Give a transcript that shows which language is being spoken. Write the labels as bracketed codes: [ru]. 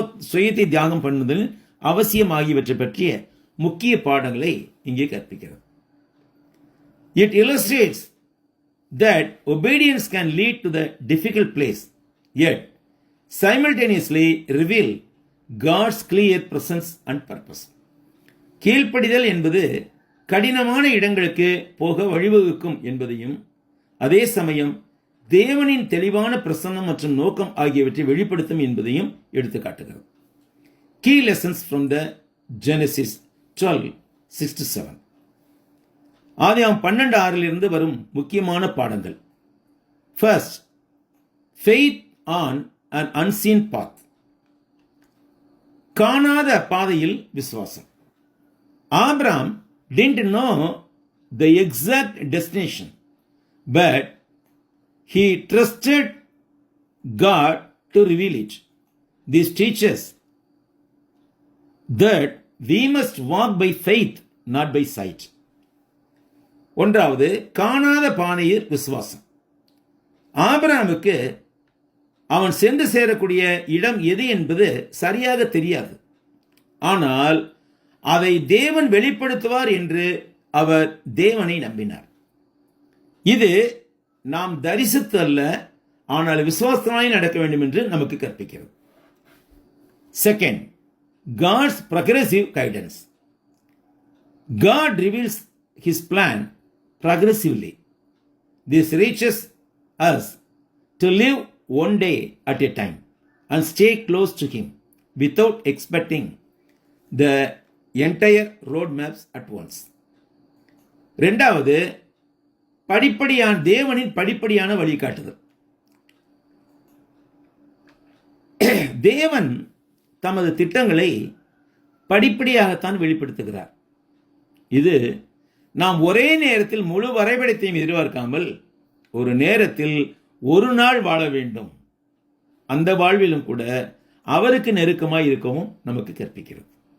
[ta] சுயத்தை தியாகம் பண்ணுதல் அவசியம் ஆகியவற்றை பற்றிய முக்கிய பாடங்களை இங்கே கற்பிக்கிறது. [en] It illustrates that obedience can lead to the difficult place, yet simultaneously reveal God's clear presence and purpose. [ta] கீழ்ப்படிதல் என்பது கடினமான இடங்களுக்கு போக வழிவகுக்கும் என்பதையும், அதே சமயம் தேவனின் தெளிவான பிரசன்னம் மற்றும் நோக்கம் ஆகியவற்றை வெளிப்படுத்தும் என்பதையும் எடுத்துக்காட்டுகிறது. [en] Key lessons from the Genesis 12:6-7. [ta] ஆதியாகமம் 12:6 வரும் முக்கியமான பாடங்கள். [en] First, faith on an unseen path. [ta] காணாத பாதையில் விசுவாசம். [en] Abraham didn't know the exact destination, but he trusted God to reveal it. This teaches that we must walk by faith, not by sight. [ta] ஒன்றாவது, காணாத பாதையில் விசுவாசம். ஆபிரகாமுக்கு அவன் சென்று சேரக்கூடிய இடம் எது என்பது சரியாக தெரியாது. ஆனால் அதை தேவன் வெளிப்படுத்துவார் என்று அவர் தேவனை நம்பினார். இது நாம் தரிசித்து அல்ல, ஆனால் விசுவாசமாய் நடக்க வேண்டும் என்று நமக்கு கற்பிக்கிறது. [en] Second, God's progressive guidance. God reveals His plan progressively. This reaches us to live one day at a time and stay close to Him without expecting the entire roadmaps at once. [ta] இரண்டாவது, தேவனின் படிப்படியான வழிகாட்டுதல். தேவன் தமது திட்டங்களை படிப்படியாகத்தான் வெளிப்படுத்துகிறார். இது நாம் ஒரே நேரத்தில் முழு வரைபடத்தையும் எதிர்பார்க்காமல் ஒரு நேரத்தில் ஒரு நாள் வாழ வேண்டும், அந்த வாழ்விலும் கூட அவருக்கு நெருக்கமாய் இருக்கவும் நமக்கு கற்பிக்கிறது.